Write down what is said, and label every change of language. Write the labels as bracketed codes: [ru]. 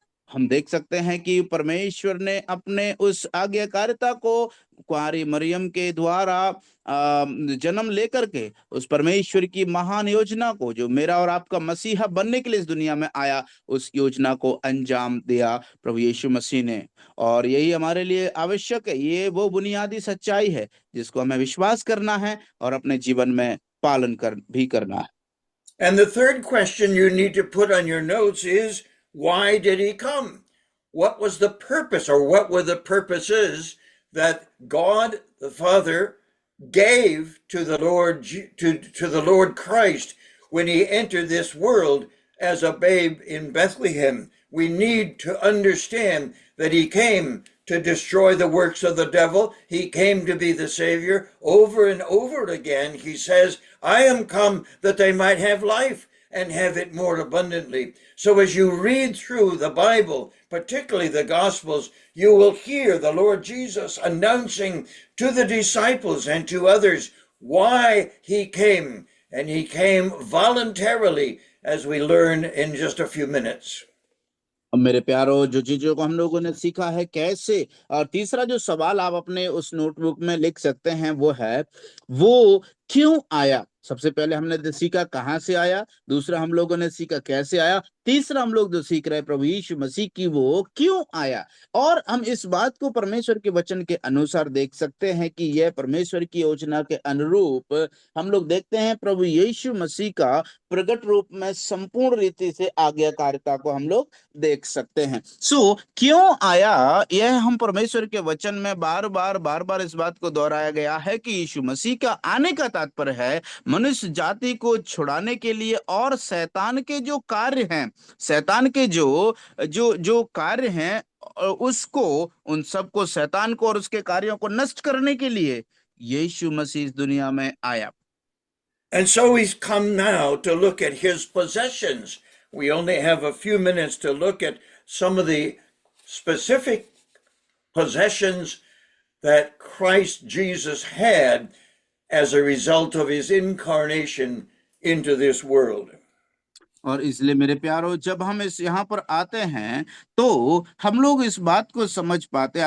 [hi] हम देख सकते हैं कि परमेश्वर ने अपने उस आज्ञाकारिता को कुंवारी मरियम के द्वारा जन्म लेकर के उस परमेश्वर की महान योजना को, जो मेरा और आपका मसीहा बनने के लिए इस दुनिया में आया, उस योजना को अंजाम दिया प्रभु यीशु मसीह ने। और यही हमारे लिए आवश्यक है। ये वो बुनियादी सच्चाई है जिसको हमें विश्वास करना है और अपने जीवन में पालन करना है। [en] And the third question you need to put on your notes is, why did he come? What was the purpose, or what were the purposes that God the Father gave to the Lord to the Lord Christ when he entered this world as a babe in Bethlehem? We need to understand that he came to destroy the works of the devil. He came to be the Savior. Over and over again, he says, I am come that they might have life and have it more abundantly. So as you read through the Bible, particularly the Gospels, you will hear the Lord Jesus announcing to the disciples and to others why he came. And he came voluntarily, as we learn in just a few minutes. [hi] अब मेरे प्यारो, जो चीजों को हम लोगों ने सीखा है कैसे, और तीसरा जो सवाल आप अपने उस नोटबुक में लिख सकते हैं वो है, वो क्यों आया। सबसे पहले हमने सीखा कहाँ से आया, दूसरा हम लोगों ने सीखा कैसे आया, तीसरा हम लोग जो सीख रहे हैं प्रभु यीशु मसीह की वो क्यों आया। और हम इस बात को परमेश्वर के वचन के अनुसार देख सकते हैं कि यह परमेश्वर की योजना के अनुरूप हम लोग देखते हैं प्रभु यीशु मसीह का प्रकट रूप में संपूर्ण रीति से आज्ञाकारिता को हम लोग देख सकते हैं। क्यों आया, यह हम परमेश्वर के वचन में बार बार इस बात को दोहराया गया है कि यीशु मसीह का आने का तात्पर्य है मनुष्य जाति को छुड़ाने के लिए, और शैतान के जो कार्य हैं, शैतान के जो जो जो कार्य हैं, उसको, उन सबको, शैतान को और उसके कार्यों को नष्ट करने के लिए यीशु मसीह इस दुनिया में आया। [en] And so he's come now to look at his possessions. We only have a few minutes to look at some of the specific possessions that Christ Jesus had as a result of his incarnation into this world. [hi] और इसलिए मेरे प्यारो, जब हम इस यहाँ पर आते हैं तो हम लोग इस बात को समझ पाते हैं।